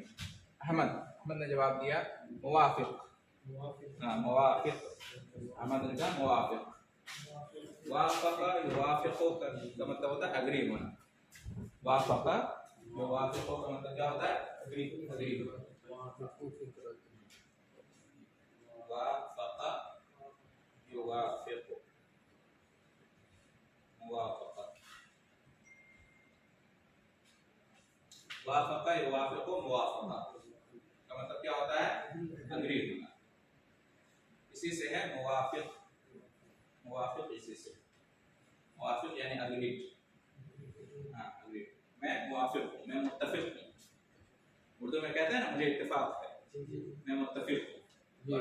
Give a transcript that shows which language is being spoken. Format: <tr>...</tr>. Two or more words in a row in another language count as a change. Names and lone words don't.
<hi>अहमद ने जवाब दिया मुवाफिक। हाँ, मुवाफिक, अहमद ने कहा मुवाफिक।</hi> <ar>وافق يوافق</ar> <hi>का मतलब होता है अग्री होना।</hi> <ar>وافق يوافق</ar> <hi>का मतलब क्या होता है? अग्री होना।</hi> <ar>وافق يوافق موافقة وافق يوافق موافقة</ar> <hi>का मतलब क्या होता है? अग्री होना। इसी से है मुवाफिक, मुवाफिक इसी से, मुवाफिक यानी अग्रीड। हाँ, अग्रीड, मैं मुवाफिक हूँ, मैं मुत्तफिक हूँ। उर्दू में कहते हैं ना मुझे इत्तेफाक है, मैं मुत्तफिक हूँ।</hi>